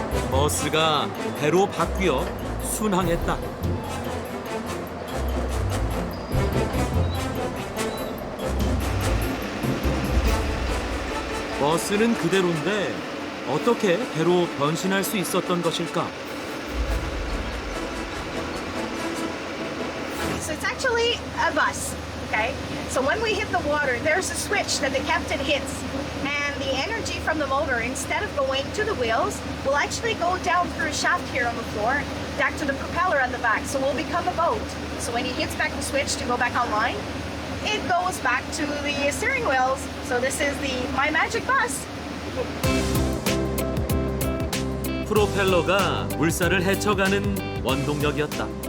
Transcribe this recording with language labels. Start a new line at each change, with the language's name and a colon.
Korean: 버스가 배로 바뀌어 순항했다. 버스는 그대로인데 어떻게 배로 변신할 수 있었던 것일까?
English: So it's actually a bus, okay? So when we hit the water, there's a switch that the captain hits, and the energy from the motor, instead of going to the wheels, will actually go down through a shaft here on the floor, back to the propeller on the back, so we'll become a boat. So when he hits back the switch to go back online, it goes back to the steering wheels. So this is the My Magic Bus.
Korean: 프로펠러가 물살을 헤쳐가는 원동력이었다.